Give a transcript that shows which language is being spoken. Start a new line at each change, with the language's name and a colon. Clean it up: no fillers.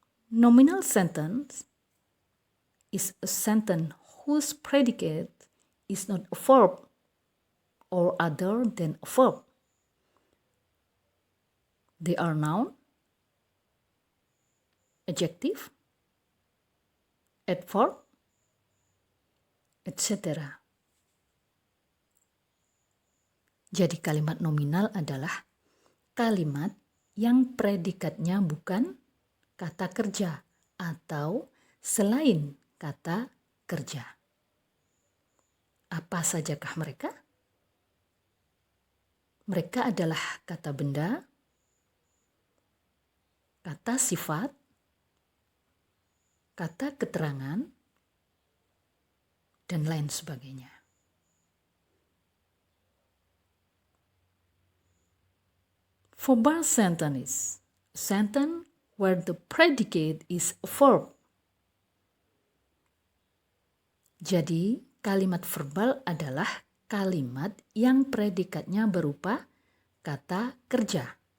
English: Nominal sentence is a sentence whose predicate is not a verb or other than a verb. They are noun, adjective, adverb, etc.
Indonesian: Jadi kalimat nominal adalah kalimat yang predikatnya bukan kata kerja atau selain kata kerja. Apa sajakah mereka? Mereka adalah kata benda, kata sifat, kata keterangan, dan lain sebagainya.
English: Verbal sentence is a sentence where the predicate is a verb.
Indonesian: Jadi, kalimat verbal adalah kalimat yang predikatnya berupa kata kerja.